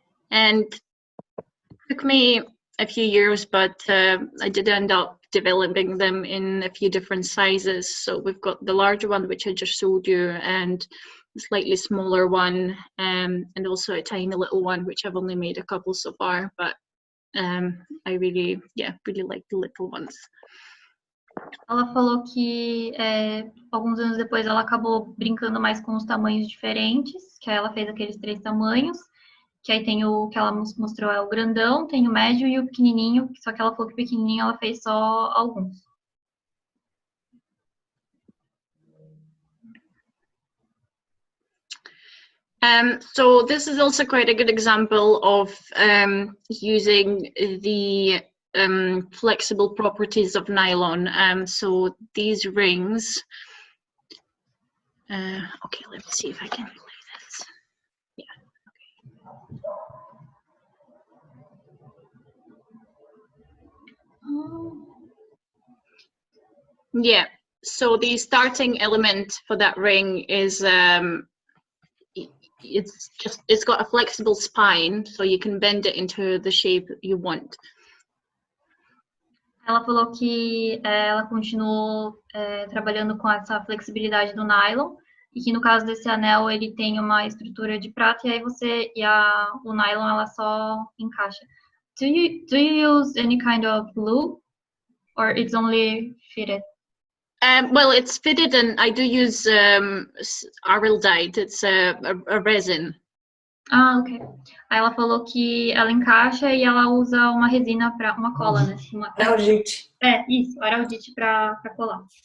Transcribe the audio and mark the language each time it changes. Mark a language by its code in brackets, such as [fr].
[en] And it took me a few years, but I did end up developing them in a few different sizes. So we've got the larger one, which I just showed you, and a slightly smaller one, and also a tiny little one, which I've only made a couple so far, but I really like the little ones. [pt] Ela falou que alguns anos depois ela acabou brincando mais com os tamanhos diferentes, que aí ela fez aqueles 3 tamanhos, que aí tem o que ela mostrou é o grandão, tem o médio e o pequenininho, só que ela falou que o pequenininho ela fez só alguns. [en] So this is also quite a good example of using the flexible properties of nylon. So these rings, okay, let's see if I can play this. Yeah, okay. Yeah, so the starting element for that ring is it's got a flexible spine, so you can bend it into the shape you want. [pt] Ela falou que ela continuou trabalhando com essa flexibilidade do nylon e que no caso desse anel ele tem uma estrutura de prata e aí o nylon ela só encaixa. [en] Do you use any kind of glue or it's only fitted? Well, it's fitted, and I do use aryl dyed. It's a resin. Ah, ok. [pt] Aí ela falou que ela encaixa e ela usa uma resina para uma cola, né? [en] Araldite. [pt] Isso, araldite para colar.